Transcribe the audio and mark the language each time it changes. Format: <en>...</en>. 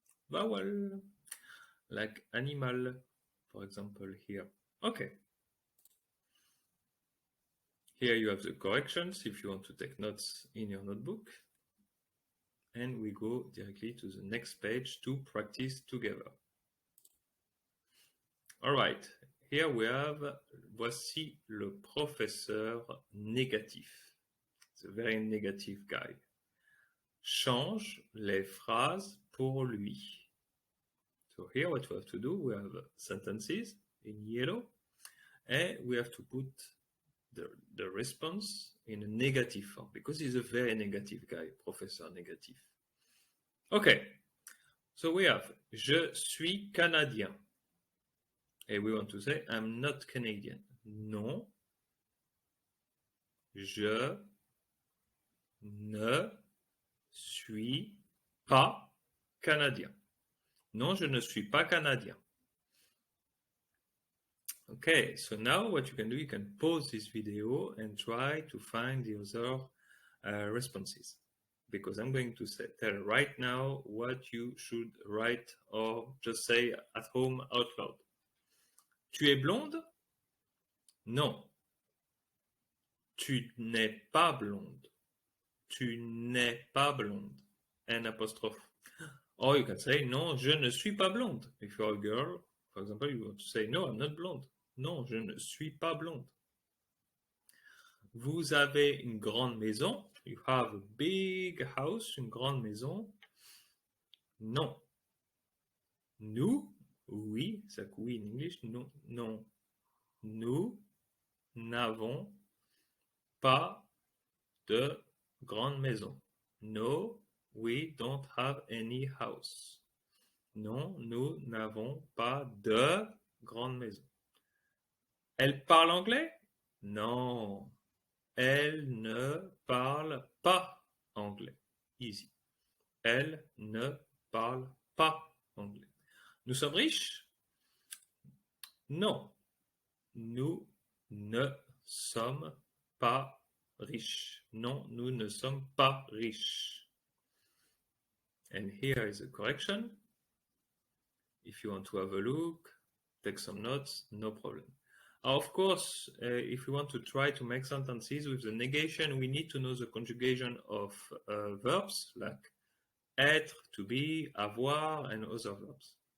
<en>vowel, like animal, for example, here. Okay. Here you have the corrections if you want to take notes in your notebook. And we go directly to the next page to practice together. All right. Here we have,</en> <fr>voici le professeur négatif.</fr> <en>It's a very negative guy.</en> <fr>Change les phrases pour lui.</fr> <en>So here what we have to do, we have sentences in yellow, and we have to put the response in a negative form, because he's a very negative guy, Professor Négatif. Okay, so we have,</en> <fr>je suis Canadien.</fr> <en>And we want to say, I'm not Canadian.</en> <fr>Non, je ne suis pas Canadien. Non, je ne suis pas Canadien.</fr> <en>Okay, so now what you can do, you can pause this video and try to find the other responses. Because I'm going to tell right now what you should write or just say at home out loud.</en> <fr>Tu es blonde? Non. Tu n'es pas blonde. Tu n'es pas blonde. N apostrophe.</fr> <en>Or you can say,</en> <fr>non, je ne suis pas blonde.</fr> <en>If you're a girl, for example, you want to say, no, I'm not blonde.</en> <fr>Non, je ne suis pas blonde. Vous avez une grande maison.</fr> <en>You have a big house,</en> <fr>une grande maison. Non. Nous, oui, c'est oui</fr> <en>in English.</en> <fr>Non, non. Nous n'avons pas de grande maison.</fr> <en>No, we don't have any house.</en> <fr>Non, nous n'avons pas de grande maison. Elle parle anglais? Non, elle ne parle pas anglais. Easy. Elle ne parle pas anglais. Nous sommes riches? Non, nous ne sommes pas riches. Non, nous ne sommes pas riches.</fr> <en>And here is a correction. If you want to have a look, take some notes, no problem. Of course, if we want to try to make sentences with the negation, we need to know the conjugation of verbs like être, to be, avoir, and other verbs.</en>